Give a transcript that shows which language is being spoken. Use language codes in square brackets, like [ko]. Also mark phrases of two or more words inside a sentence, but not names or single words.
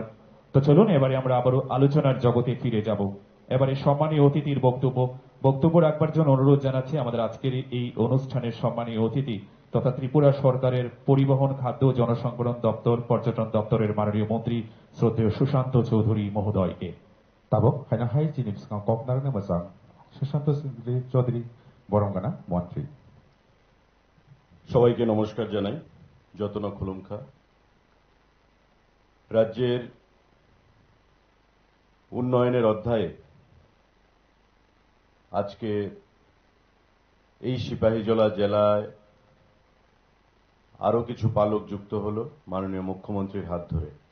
[bn] তো চলুন এবারে আমরা আবারও আলোচনার জগতে ফিরে যাব। এবারে সম্মানীয় অতিথির বক্তব্য রাখবার জন্য অনুরোধ জানাচ্ছি আমাদের আজকের এই অনুষ্ঠানের সম্মানীয় অতিথি তথা ত্রিপুরা সরকারের পরিবহন, খাদ্য ও জনসংবরণ দপ্তর, পর্যটন দপ্তরের মাননীয় মন্ত্রী শ্রদ্ধেয় সুশান্ত চৌধুরী মহোদয়কে। [trp] Tabok hanya hai jinis kang kok narne masang [bn] সুশান্ত চৌধুরী বরঙ্গানা মন্ত্রী। সবাইকে নমস্কার জানাই। [trp] যতনা খুলুমখা [bn] রাজ্যের উন্নয়নের অধ্যায়ে আজকে এই সিপাহীজলা জেলায় আরো কিছু পালক যুক্ত হলো মাননীয় মুখ্যমন্ত্রীর হাত ধরে।